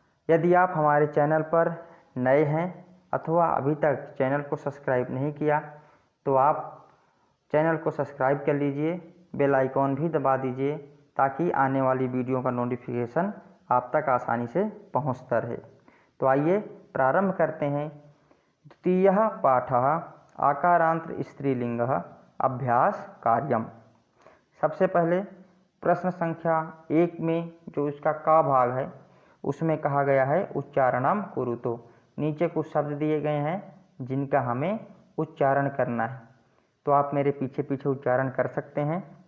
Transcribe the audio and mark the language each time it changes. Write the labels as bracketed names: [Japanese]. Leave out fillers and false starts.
[Hindi] यदि आप हमारे चैनल पर नए हैं अथवा अभी तक चैनल को सब्सक्राइब नहीं किया तो आप चैनल को सब्सक्राइब कर लीजिए, बेल आइकॉन भी दबा दीजिए ताकि आने वाली वीडियो का नोटिफिकेशन आप तक आसानी से पहुंचता रहे। तो आइए प्रारंभ करते हैं। [Sanskrit] द्वितीयः पाठः आकारांत स्त्रीलिंगः अभ्यास कार्यम। [Hindi] सबसे पहले प्रश्न संख्या 1 में जो इसका का भाग है उसमें कहा गया है [Sanskrit] उच्चारणम कुरुतो। [Hindi] नीचे कुछ शब्द दिए गए हैं जिनका हमें उच्चारण करना है, तो आप मेरे पीछे पीछे उच्चारण कर सकते हैं।